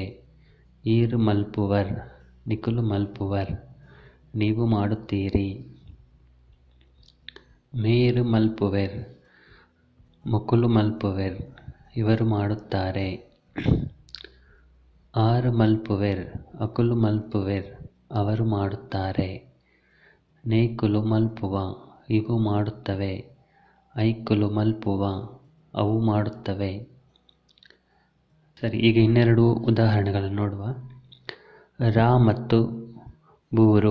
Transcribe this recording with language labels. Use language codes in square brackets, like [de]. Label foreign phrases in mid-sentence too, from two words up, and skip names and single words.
[tcy] ಈರು ಮಲ್ಪುವರ್ ನಿಕುಲು ಮಲ್ಪುವರ್ [kn] ನೀವು ಮಾಡುತ್ತೀರಿ. [tcy] ಮೇರು ಮಲ್ಪುವೆರ್ ಮೊಕುಲು ಮಲ್ಪುವೆರ್ [kn] ಇವರು ಮಾಡುತ್ತಾರೆ. [tcy] ಆರು ಮಲ್ಪುವೆರ್ ಅಕುಲು ಮಲ್ಪುವೆರ್ [kn] ಅವರು ಮಾಡುತ್ತಾರೆ. [tcy] ನೇಕುಲು ಮಲ್ಪುವ [kn] ಇವು ಮಾಡುತ್ತವೆ. [tcy] ಐಕುಲು ಮಲ್ಪುವ [kn] ಅವು ಮಾಡುತ್ತವೆ. ಸರಿ, ಈಗ ಇನ್ನೆರಡು ಉದಾಹರಣೆಗಳನ್ನು ನೋಡುವ. [tcy] ರಾ ಮತ್ತು ಬೂರು.